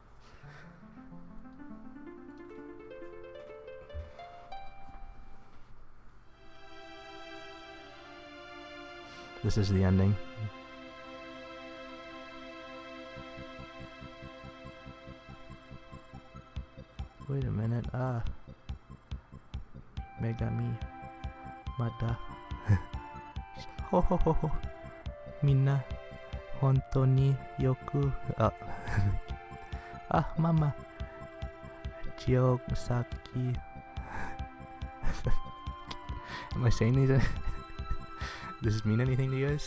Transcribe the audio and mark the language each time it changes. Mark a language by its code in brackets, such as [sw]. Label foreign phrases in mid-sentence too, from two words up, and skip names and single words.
[en] This is the ending. Wait a minute, [ja] Megami Mada. Ho ho ho ho. Minna. Hontoni yoku. Mama. [en] Jiyosaki. Am I saying these? Does this mean anything to you guys?